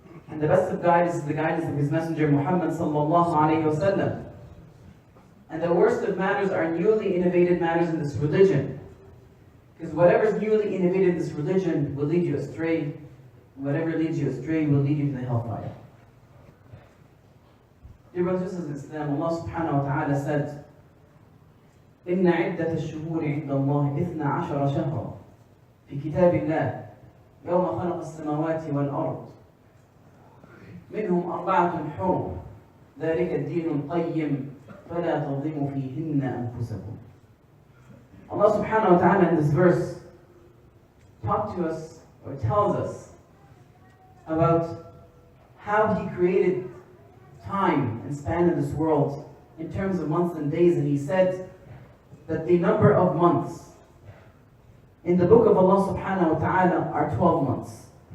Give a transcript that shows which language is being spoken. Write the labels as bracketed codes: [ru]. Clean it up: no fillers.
[en] And the best of guidance is the guidance of His Messenger Mohamed sallallahu alayhi wa sallam. And the worst of matters are newly innovated matters in this religion. Because whatever is newly innovated in this religion will lead you astray. Whatever leads you astray will lead you to the hellfire. Dear brothers and sisters in Islam, Allah subhanahu wa ta'ala said, [ar] إِنَّ عِدَّةَ الشُّهُورِ عِنْدَ اللَّهِ 12 شهرا في كتاب الله يوم خلق السماوات والأرض منهم 4 حرم ذلك الدين القيم فلا تظلموا فيهن أنفسكم. [en] Allah subhanahu wa ta'ala in this verse talks to us or tells us about how He created time and span in this world in terms of months and days, and He said that the number of months in the book of Allah subhanahu wa ta'ala are 12 months.